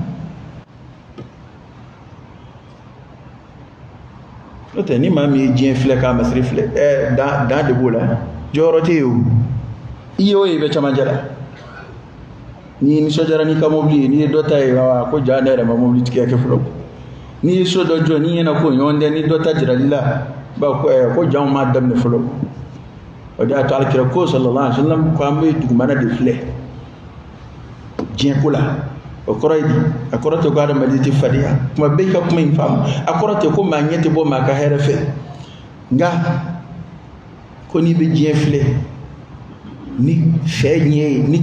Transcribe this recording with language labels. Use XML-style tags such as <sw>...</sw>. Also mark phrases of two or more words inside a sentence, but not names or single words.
<bm>n'o tɛ ni maa min ye diɲɛ filɛ k'a masiri filɛ dan de b'o la jɔyɔrɔ tɛ yen o i ye o ye i bɛ camancɛ la n'i nisɔndiyara n'i ka mobili ye n'i ye dɔ ta ye ko ja ne yɛrɛ ma mobili tigiya kɛ fɔlɔ n'i ye so dɔ jɔ n'i ɲɛna ko ɲɔgɔn tɛ ni dɔ ta jirali la ko janw m'a daminɛ fɔlɔ o de y'a to alakira ko</bm> <ar>صلى الله عليه وسلم</ar> <bm>ko an bɛ dugumana de filɛ diɲɛ ko la o kɔrɔ ye di a kɔrɔ tɛ ko adamaden tɛ fadenya kuma bɛɛ i ka kuma in faamu a kɔrɔ tɛ ko maa ɲɛ tɛ bɔ maa ka hɛrɛ fɛ nka ko n'i bɛ diɲɛ filɛ ni fɛ ɲɛ ye ni</bm>